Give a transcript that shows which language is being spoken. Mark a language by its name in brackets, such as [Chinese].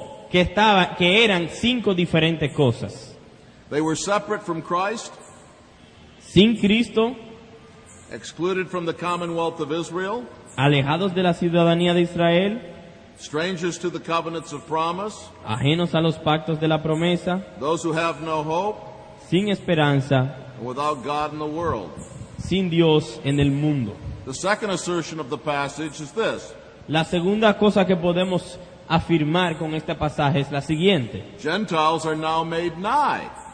[Spanish] que eran 5 diferentes cosas. [English] They were separate from Christ, [Spanish] Sin Cristo, [English] excluded from the commonwealth of Israel, [Spanish] alejados de la ciudadanía de Israel, [English] strangers to the covenants of promise, [Spanish] ajenos a los pactos de la promesa, [English] those who have no hope, [Spanish] sin esperanza, [English] and without God in the world. [Spanish] sin Dios en el mundo. [English] The second assertion of the passage is this: [Spanish] La segunda cosa que podemos afirmar con este pasaje es la siguiente. [English] Gentiles are now made nigh.